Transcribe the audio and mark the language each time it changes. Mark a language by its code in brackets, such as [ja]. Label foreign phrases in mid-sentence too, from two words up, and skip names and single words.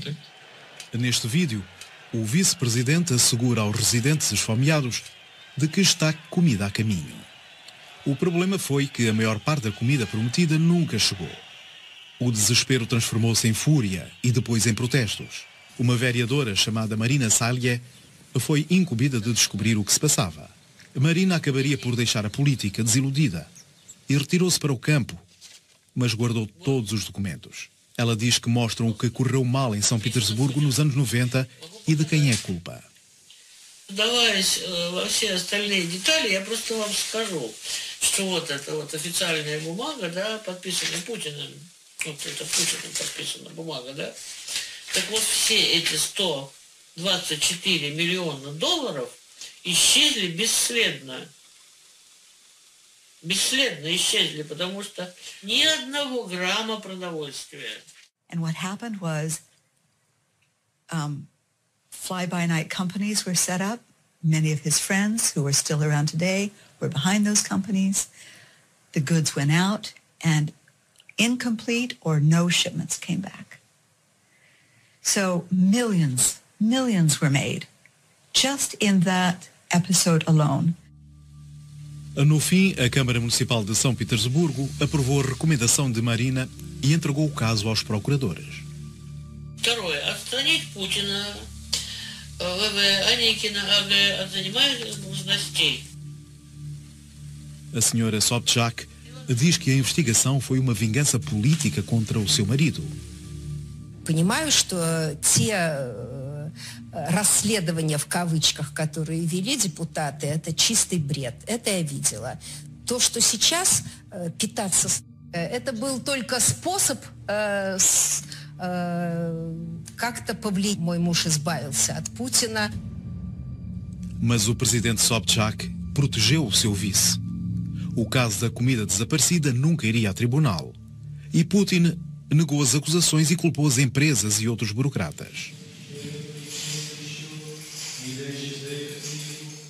[ru] Так? [pt] Neste vídeo, o vice-presidente assegura aos residentes esfomeados de que está comida a caminho. O problema foi que a maior parte da comida prometida nunca chegou. O desespero transformou-se em fúria e depois em protestos. Uma vereadora chamada Marina Salye foi incumbida de descobrir o que se passava. Marina acabaria por deixar a política desiludida e retirou-se para o campo, mas guardou todos os documentos. Ela diz que mostram o que correu mal em São Petersburgo nos anos 90 e de quem é culpa. [ru] Вдаваясь во все остальные детали, я просто вам скажу, что вот эта вот официальная бумага, да, подписанная Путиным, вот это Путиным подписана бумага, да, так вот все эти 124 миллиона долларов исчезли бесследно. Бесследно исчезли, потому что ни одного грамма продовольствия. [en] And what happened was fly-by-night companies were set up. Many of his friends who are still around today were behind those companies. The goods went out and incomplete or no shipments came back. So millions were made just in that episode alone. [pt] No fim, a Câmara Municipal de São Petersburgo aprovou a recomendação de Marina e entregou o caso aos procuradores. [ru] Второе. Отстранить Путина, Аникина, АГ от занимаемых должностей. [pt] A senhora Sobchak diz que a investigação foi uma vingança política contra o seu marido. [ru] Понимаю, что те расследования в кавычках, которые вели депутаты, это чистый бред. Это я видела. То, что сейчас питаться, это был только способ как-то повлиять. Мой муж избавился от Путина. [pt] Mas o presidente Sobchak protegeu o seu vice. O caso da comida desaparecida nunca iria a tribunal. E Putin negou as acusações e culpou as empresas e outros burocratas.